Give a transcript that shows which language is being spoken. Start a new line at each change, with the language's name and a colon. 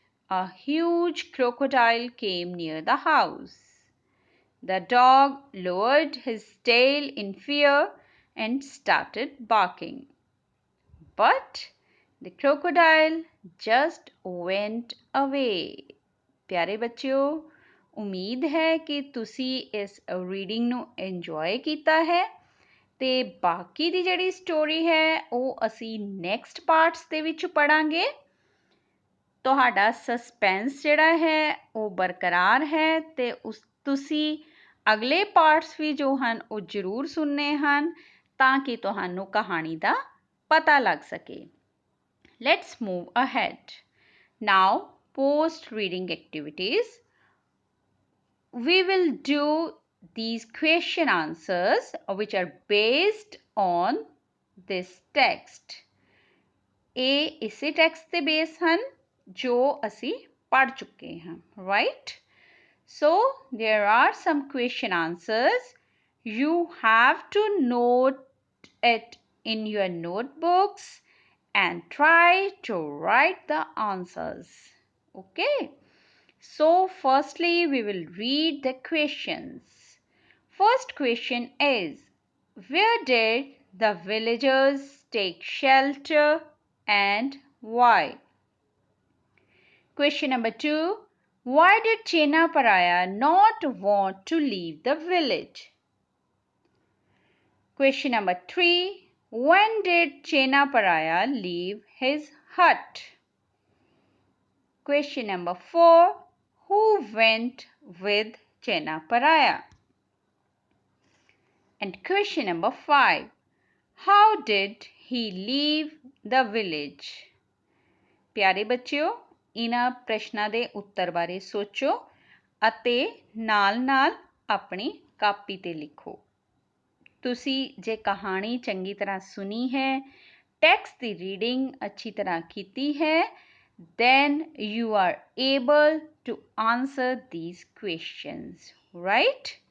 English: A huge crocodile came near the house. The dog lowered his tail in fear and started barking. But the crocodile just went away.
Punjabi: ਪਿਆਰੇ ਬੱਚਿਓ, ਉਮੀਦ ਹੈ ਕਿ ਤੁਸੀਂ ਇਸ reading ਨੂੰ ਇੰਜੋਏ ਕੀਤਾ ਹੈ ਤੇ ਬਾਕੀ ਦੀ ਜਿਹੜੀ ਸਟੋਰੀ ਹੈ ਉਹ ਅਸੀਂ ਨੈਕਸਟ ਪਾਰਟਸ ਦੇ ਵਿੱਚ ਪੜਾਂਗੇ। ਤੁਹਾਡਾ ਸਸਪੈਂਸ ਜਿਹੜਾ ਹੈ ਉਹ ਬਰਕਰਾਰ ਹੈ ਤੇ ਤੁਸੀਂ ਅਗਲੇ ਪਾਰਟਸ ਵੀ ਜੋ ਹਨ ਉਹ ਜ਼ਰੂਰ ਸੁਣਨੇ ਹਨ ਤਾਂ ਕਿ ਤੁਹਾਨੂੰ ਕਹਾਣੀ ਦਾ ਪਤਾ ਲੱਗ ਸਕੇ।
English: Let's move ahead. Now, post reading activities. We will do these question answers which are based on this text.
Punjabi: ਇਹ ਇਸੇ ਟੈਕਸਟ ਤੇ ਬੇਸ ਹਨ ਜੋ ਅਸੀਂ ਪੜ੍ਹ ਚੁੱਕੇ ਹਾਂ, right?
English: So, there are some question answers. You have to note it in your notebooks and try to write the answers. Okay? So, firstly, we will read the questions. First question is, where did the villagers take shelter and why? Question number 2, why did Chena Paraya not want to leave the village? Question number 3, when did Chena Paraya leave his hut? Question number 4, who went with Chena Paraya? And question number 5, how did he leave the village?
Punjabi: ਪਿਆਰੇ ਬੱਚਿਓ, ਇਹਨਾਂ ਪ੍ਰਸ਼ਨਾਂ ਦੇ ਉੱਤਰ ਬਾਰੇ ਸੋਚੋ ਅਤੇ ਨਾਲ-ਨਾਲ ਆਪਣੀ ਕਾਪੀ ਤੇ ਲਿਖੋ। ਤੁਸੀਂ ਜੇ ਕਹਾਣੀ ਚੰਗੀ ਤਰ੍ਹਾਂ ਸੁਣੀ ਹੈ, ਟੈਕਸਟ ਦੀ ਰੀਡਿੰਗ ਅੱਛੀ ਤਰ੍ਹਾਂ ਕੀਤੀ ਹੈ,
English: then you are able to answer these questions, right?